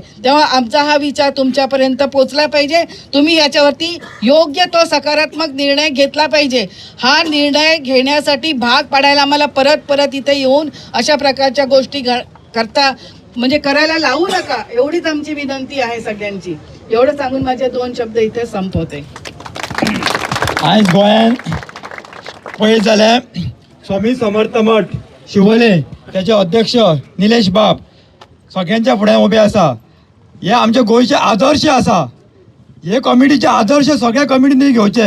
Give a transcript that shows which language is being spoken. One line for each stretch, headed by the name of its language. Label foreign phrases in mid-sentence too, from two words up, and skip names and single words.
Marathi: तेव्हा आमचा हा विचार तुमच्यापर्यंत पोचला पाहिजे. तुम्ही याच्यावरती योग्य तो सकारात्मक निर्णय घेतला पाहिजे. हा निर्णय घेण्यासाठी भाग पाडायला आम्हाला परत परत इथे येऊन अशा प्रकारच्या गोष्टी करता म्हणजे करायला लावू नका, एवढीच आमची विनंती आहे सगळ्यांची. एवढं सांगून माझे 2 शब्द इथे संपवते.
Konkani: आयज गोंयान पळयत जाल्यार स्वामी समर्थ मठ शिवोले त्याचे अध्यक्ष निलेश बाब सगळ्यांच्या फुड्यान उबे आसा. हे आमचे गोंयचे आदर्श आसा. हे कमिटीचे आदर्श सगळ्या कमिटींनी घेवचे.